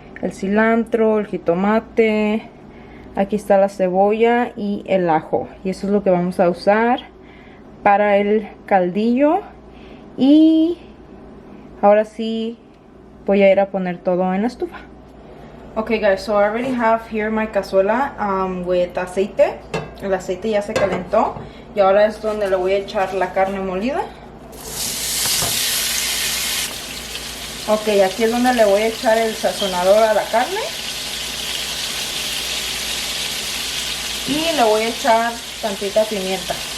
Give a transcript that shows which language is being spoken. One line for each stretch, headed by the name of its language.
Spanish: El cilantro, el jitomate, aquí está la cebolla y el ajo. Y eso es lo que vamos a usar para el caldillo. Y ahora sí voy a ir a poner todo en la estufa.
English: Okay guys, so I already have here my cazuela with aceite.
Spanish: El aceite ya se calentó. Y ahora es donde le voy a echar la carne molida. Ok, aquí es donde le voy a echar el sazonador a la carne. Y le voy a echar tantita pimienta.